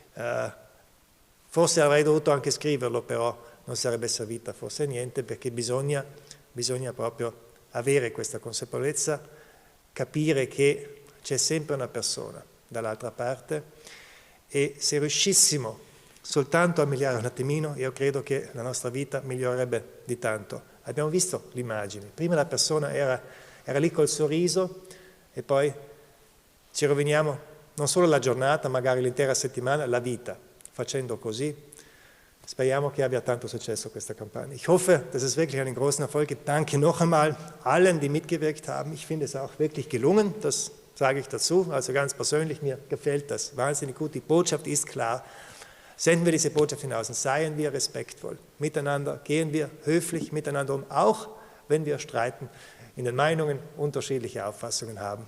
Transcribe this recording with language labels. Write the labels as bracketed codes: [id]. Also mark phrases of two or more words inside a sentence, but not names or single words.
[it] Forse avrei dovuto anche scriverlo, però non sarebbe servita forse niente, perché bisogna proprio avere questa consapevolezza, capire che c'è sempre una persona dall'altra parte e se riuscissimo soltanto a migliorare un attimino, io credo che la nostra vita migliorerebbe di tanto. Abbiamo visto le immagini, prima la persona era lì col sorriso e poi ci roviniamo non solo la giornata, magari l'intera settimana, la vita. Facendo così, speriamo che abbia tanto Successo questa Kampagne. [de] Ich hoffe, dass es wirklich einen großen Erfolg gibt. Danke noch einmal allen, die mitgewirkt haben. Ich finde es auch wirklich gelungen, das sage ich dazu. Also ganz persönlich, mir gefällt das wahnsinnig gut. Die Botschaft ist klar. Senden wir diese Botschaft hinaus und seien wir respektvoll miteinander, gehen wir höflich miteinander um, auch wenn wir streiten, in den Meinungen unterschiedliche Auffassungen haben.